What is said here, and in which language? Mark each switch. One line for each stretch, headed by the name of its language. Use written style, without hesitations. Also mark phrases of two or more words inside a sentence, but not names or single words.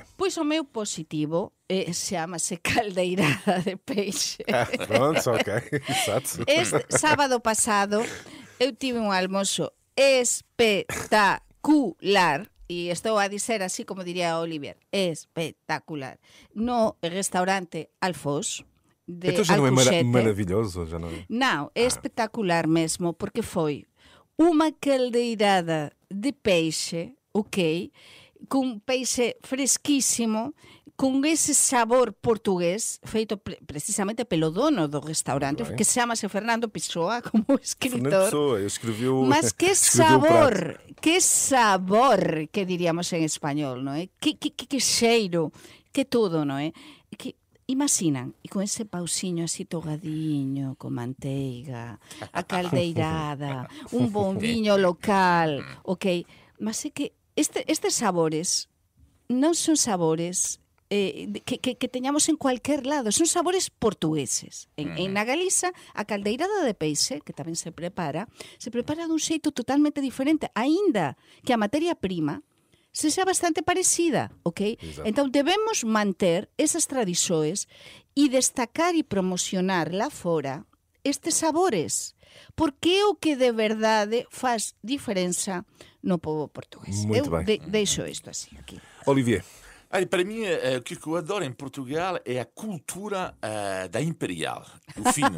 Portuguese: Pois o meu positivo chama-se caldeirada de peixe. Pronto, ok. Exato.
Galician: Este sábado pasado eu tive un almoço espectacular, e estou a dizer así como diría Olivier, espectacular, no restaurante Alfoz de
Portuguese: Então já não é
Galician: Alcochete.
Portuguese: maravilhoso? Já não é? Não, é espectacular mesmo, porque foi uma caldeirada de peixe, ok? Com peixe fresquíssimo, com esse sabor português, feito precisamente pelo dono do restaurante, Bem. que chama-se Fernando Pessoa, como Fernando escritor. Pessoa, escreveu.
Galician: Mas que
Portuguese: escreveu o prato.
Galician: sabor, que diríamos en español, non é? Que cheiro, que todo, non é? Que imaginan, e con ese pausiño así togadiño, con manteiga, a caldeirada, un bon viño local, ok? Mas é que estes sabores non son sabores que teñamos
Spanish: en cualquier lado.
Galician: Son sabores portugueses. Na Galiza, a caldeirada de peixe, que tamén se prepara dun xeito totalmente diferente, aínda que a materia prima sexa bastante parecida, ok?
Portuguese: Exato.
Galician: Entón debemos manter esas tradixoes e destacar e promocionar lá fora estes sabores, porque é o que de verdade faz diferença no povo portugués.
Portuguese: Muito Eu bem. deixo isto assim aqui. Olivier. Para mim, o que eu adoro em Portugal é a cultura da Imperial, o fino.